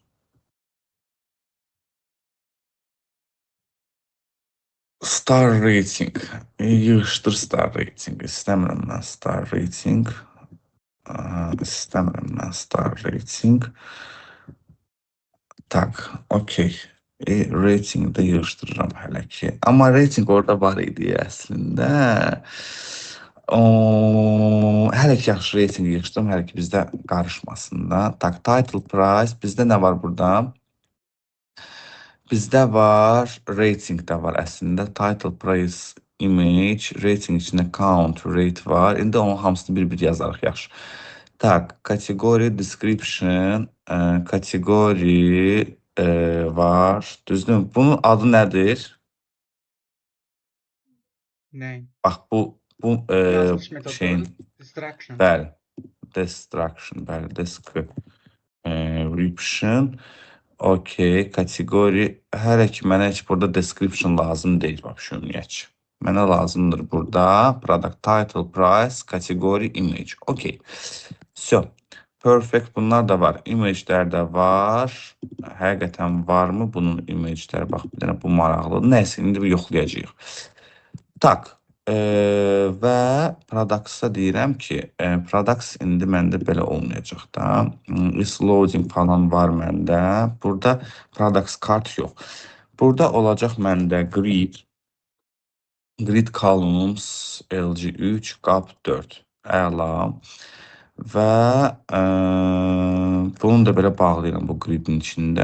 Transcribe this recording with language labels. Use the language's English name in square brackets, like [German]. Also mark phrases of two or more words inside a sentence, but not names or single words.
[English] Star rating. [Azerbaijani] Yığışdır [English] star rating. [Azerbaijani] İstəmirəm mən [English] star rating. [Azerbaijani] İstəmirəm mən [English] star rating. [Azerbaijani] Tak, okey. Ratingdə yığışdırıram hələ ki. Amma rating orada var idi əslində. Hələ ki yaxşı rating yığışdırım, hələ ki bizdə qarışmasın da. [English] Tak, title price. [Azerbaijani] Bizdə nə var burada? Bizdə var, rating də var əslində. [English] Title, price, image, rating içində count, rate var. [Azerbaijani] İndi onun hamısını bir-bir yazarıq, yaxşı. Tak, kategori, description, kategori var. Düzdür? Bunun adı nədir? Nə? Bax, bu Yazılış metodu şeyin, distraction. bəli, destruction, bəli, description. Okey, kategori. Hələ ki mənə heç burada description lazım deyil, bax, ümumiyyətcə. Mənə lazımdır burada [English] product title, price, [Azerbaijani] kategori, image. Okey. So, perfect, bunlar da var. Image'lər də var. Həqiqətən varmı bunun image'ləri? Bax, bir dənə bu maraqlıdır. Nəysə, indi yoxlayacağıq. Tak, və products-a deyirəm ki, products indi məndə belə olmayacaq da. [English] Is loading [Azerbaijani] falan var məndə. Burada products kart yox. Burada olacaq məndə [English] grid columns LG3, GAP4. [Azerbaijani] Əla. Və bunu da belə bağlayıram bu gridin içində.